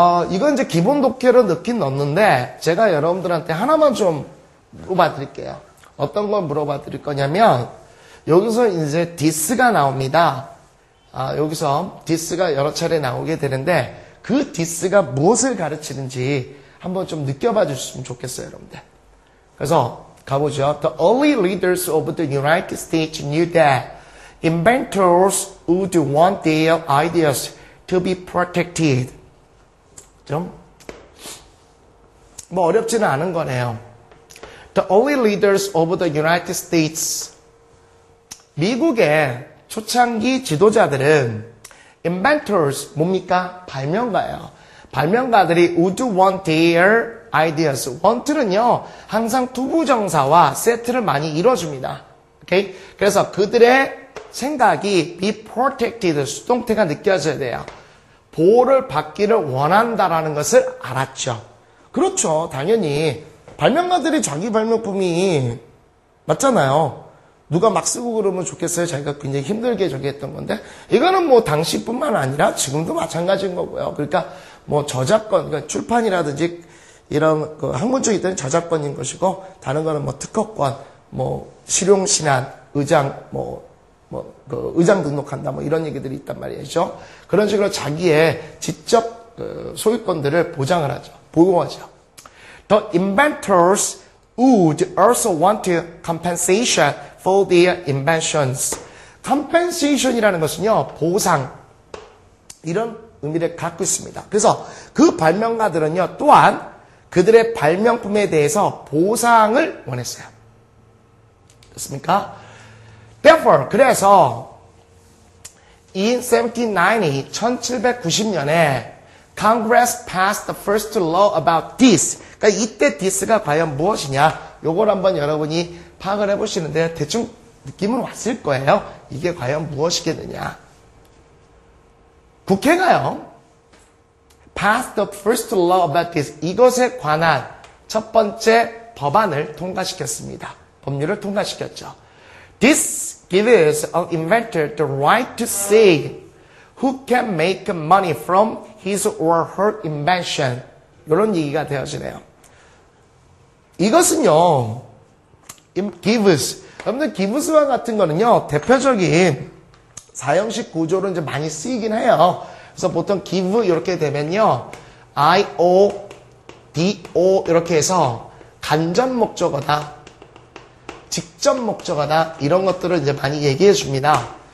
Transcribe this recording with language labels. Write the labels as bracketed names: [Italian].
[Korean] 이건 이제 기본 독해로 넣긴 넣는데 제가 여러분들한테 하나만 좀 물어봐 드릴게요. 어떤 걸 물어봐 드릴 거냐면 여기서 이제 this가 나옵니다. 여기서 this가 여러 차례 나오게 되는데 그 this가 무엇을 가르치는지 한번 좀 느껴봐 주셨으면 좋겠어요, 여러분들. 그래서 가보죠. [English] The early leaders of the United States knew that inventors would want their ideas to be protected. 좀 [Korean] 뭐 어렵지는 않은 거네요. [English] The early leaders of the United States. [Korean] 미국의 초창기 지도자들은 inventors, 뭡니까? 발명가예요. 발명가들이 [English] would want their ideas. [Korean] want는요, 항상 투부정사와 세트를 많이 이뤄줍니다. 오케이? 그래서 그들의 생각이 [English] be protected, [Korean] 수동태가 느껴져야 돼요. 보호를 받기를 원한다라는 것을 알았죠. 그렇죠. 당연히 발명가들이 자기 발명품이 맞잖아요. 누가 막 쓰고 그러면 좋겠어요. 자기가 굉장히 힘들게 저기 했던 건데 이거는 뭐 당시뿐만 아니라 지금도 마찬가지인 거고요. 그러니까 뭐 저작권, 그러니까 출판이라든지 이런 그 학문적인 때는 저작권인 것이고 다른 거는 뭐 특허권, 뭐 실용신안, 의장, 그 의장 등록한다 뭐 이런 얘기들이 있단 말이죠. 그런 식으로 자기의 지적 소유권들을 보장을 하죠. 보호하죠. [English] The inventors would also want compensation for their inventions. [Korean] compensation이라는 것은요, 보상. 이런 의미를 갖고 있습니다. 그래서 그 발명가들은요, 또한 그들의 발명품에 대해서 보상을 원했어요. 됐습니까? [English] Therefore, [Korean] 그래서 [English] in 1790년에 Congress passed the first law about this. [Korean] 그러니까 이때 this가 과연 무엇이냐? 요걸 한번 여러분이 파악을 해보시는데 대충 느낌은 왔을 거예요. 이게 과연 무엇이겠느냐? 국회가요, [English] passed the first law about this. [Korean] 이것에 관한 첫 번째 법안을 통과시켰습니다. 법률을 통과시켰죠. [English] This gives an inventor the right to say who can make money from his or her invention. [Korean] 이런 얘기가 되어지네요. 이것은요, gives. 여러분들 gives와 같은 거는요, 대표적인 사형식 구조로 이제 많이 쓰이긴 해요. 그래서 보통 give 이렇게 되면요, I-O, D-O 이렇게 해서 간접 목적어다, 직접 목적어다, 이런 것들을 이제 많이 얘기해 줍니다.